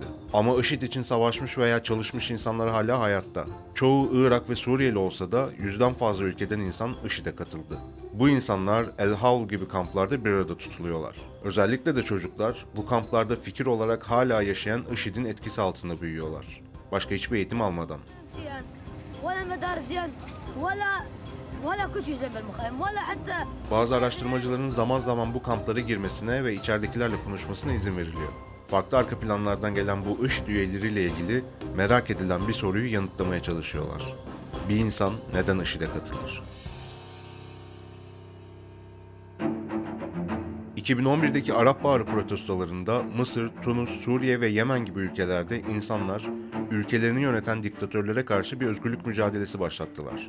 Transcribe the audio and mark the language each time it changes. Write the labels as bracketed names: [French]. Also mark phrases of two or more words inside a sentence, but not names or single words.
[Turkish] Ama IŞİD için savaşmış veya çalışmış insanlar hala hayatta. Çoğu Irak ve Suriyeli olsa da yüzden fazla ülkeden insan IŞİD'e katıldı. Bu insanlar El Haul gibi kamplarda bir arada tutuluyorlar. Özellikle de çocuklar bu kamplarda fikir olarak hala yaşayan IŞİD'in etkisi altında büyüyorlar. Başka hiçbir eğitim almadan. [Arabic] زين ولا مدار زين ولا ولا كل شيء زين بالمخيم ولا حتى [Turkish] Bazı araştırmacıların zaman zaman bu kamplara girmesine ve içeridekilerle konuşmasına izin veriliyor. Farklı arka planlardan gelen bu IŞİD üyeleriyle ilgili merak edilen bir soruyu yanıtlamaya çalışıyorlar. Bir insan neden IŞİD'e katılır? 2011'deki Arap Baharı protestolarında Mısır, Tunus, Suriye ve Yemen gibi ülkelerde insanlar ülkelerini yöneten diktatörlere karşı bir özgürlük mücadelesi başlattılar.